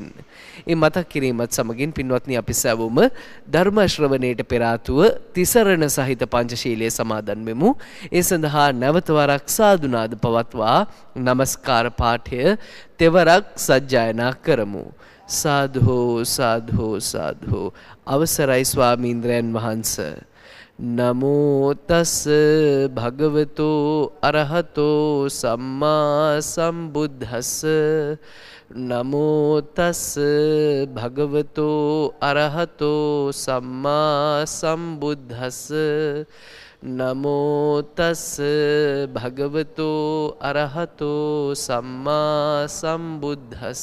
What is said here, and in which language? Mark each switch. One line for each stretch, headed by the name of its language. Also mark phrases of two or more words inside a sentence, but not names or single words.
Sinhala: ඒ මතක් කිරීමත් සමගින් පින්වත්නි, අපි සැවොම ධර්ම ශ්‍රවණයට පෙර ආතුව තිසරණ සහිත පංචශීලයේ සමාදන් වෙමු. ඒ සඳහා නැවත වරක් සාදුනාද පවත්වා නමස්කාර පාඨය තෙවරක් සජ්ජායනා කරමු. සාදු සාදු සාදු. අවසරයි ස්වාමීන්ද්‍රයන් වහන්සේ.
Pali: නමෝ තස් භගවතෝ අරහතෝ සම්මා සම්බුද්දස්ස. නමෝ තස් භගවතෝ අරහතෝ සම්මා සම්බුද්දස්ස. නමෝ තස් භගවතෝ අරහතෝ සම්මා සම්බුද්දස්ස.